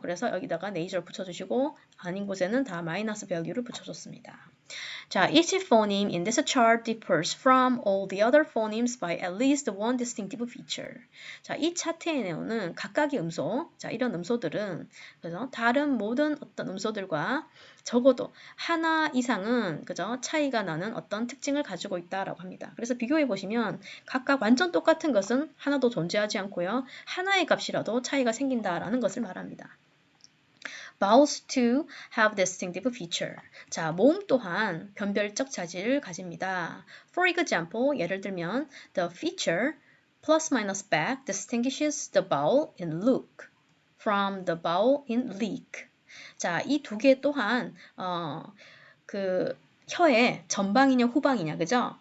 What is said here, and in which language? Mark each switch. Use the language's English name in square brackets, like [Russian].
[Korean] 그래서 여기다가 nasal 붙여주시고 아닌 곳에는 다 마이너스 value를 붙여줬습니다. [English] 자, each phoneme in this chart differs from all the other phonemes by at least one distinctive feature. [Korean] 자, 이 차트에 내오는 각각의 음소, 자, 이런 음소들은 그죠? 다른 모든 어떤 음소들과 적어도 하나 이상은 그죠? 차이가 나는 어떤 특징을 가지고 있다라고 합니다. 그래서 비교해 보시면 각각 완전 똑같은 것은 하나도 존재하지 않고요. 하나의 값이라도 차이가 생긴다라는 것을 말합니다. [English] Vowels too have distinctive feature. [Korean] 자, 모음 또한 변별적 자질을 가집니다. [English] For example, [Korean] 예를 들면 [English] the feature plus minus back distinguishes the vowel in look from the vowel in leak. [Korean] 자, 이 두 개 또한 그 혀의 전방이냐 후방이냐, 그죠?